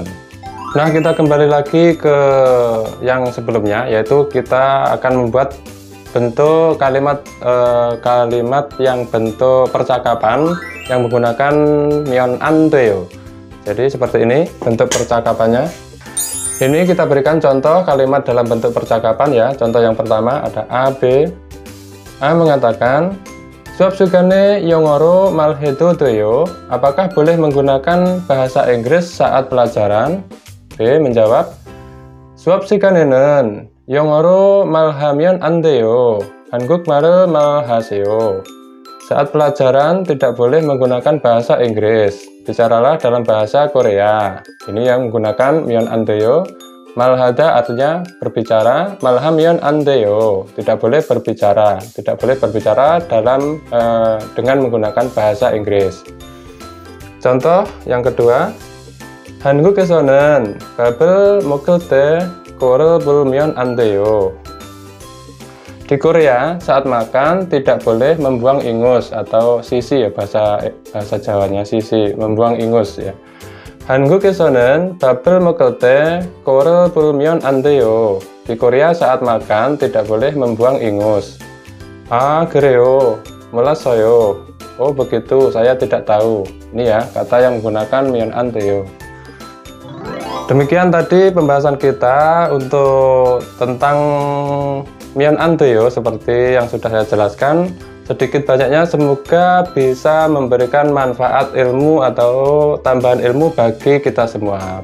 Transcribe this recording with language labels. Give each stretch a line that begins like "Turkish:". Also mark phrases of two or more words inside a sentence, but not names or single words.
Indonesian: Nah, kita kembali lagi ke yang sebelumnya, yaitu kita akan membuat bentuk kalimat yang bentuk percakapan yang menggunakan
Korean: 면 안 돼요.
Indonesian: Jadi seperti ini bentuk percakapannya. Ini kita berikan contoh kalimat dalam bentuk percakapan ya. Contoh yang pertama ada A, B. A mengatakan
Korean: 수업 시간에 영어로 말해도 돼요.
Indonesian: Apakah boleh menggunakan bahasa Inggris saat pelajaran? B menjawab
Korean: 수업 시간에는 영어로 말하면 안 돼요. 한국말을 말하세요.
Indonesian: Saat pelajaran tidak boleh menggunakan bahasa Inggris. Bicaralah dalam bahasa Korea. Ini yang menggunakan
Korean: 면 안 돼요.
Indonesian: 말하다 artinya berbicara,
Korean: 말하면 안 돼요.
Indonesian: Tidak boleh berbicara. Tidak boleh berbicara dalam dengan menggunakan bahasa Inggris. Contoh yang kedua.
Korean: 한국에서는 밥을 먹을 때 코를 불면 안 돼요.
Indonesian: Di Korea saat makan tidak boleh membuang ingus atau sisi ya, bahasa Jawanya sisi, membuang ingus ya.
Korean: 한국에서는 밥을 먹을 때 코를 불면 안 돼요.
Indonesian: Di Korea saat makan tidak boleh membuang ingus.
Korean: Ah, 그래요. 몰랐어요.
Indonesian: Oh begitu, saya tidak tahu. Ini ya kata yang menggunakan
Korean: 면 안 돼요.
Indonesian: Demikian tadi pembahasan kita untuk tentang
Korean: 면 안 돼요
Indonesian: seperti yang sudah saya jelaskan. Sedikit banyaknya semoga bisa memberikan manfaat ilmu atau tambahan ilmu bagi kita semua.